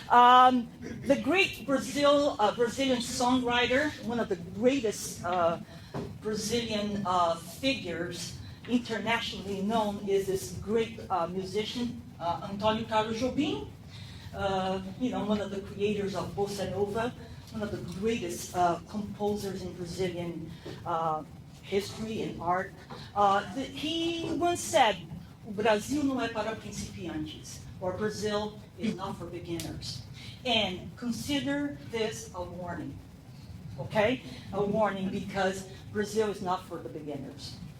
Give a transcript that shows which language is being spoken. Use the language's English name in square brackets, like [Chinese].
[English] The great Brazilian songwriter, one of the greatest Brazilian figures, internationally known, is this great musician, Antônio Carlos Jobim. One of the creators of Bossa Nova, one of the greatest composers in Brazilian history and art. He once said, [Portuguese] "O Brasil não é para principiantes," [English] or Brazil is not for beginners. And consider this a warning, okay? A warning, because Brazil is not for the beginners.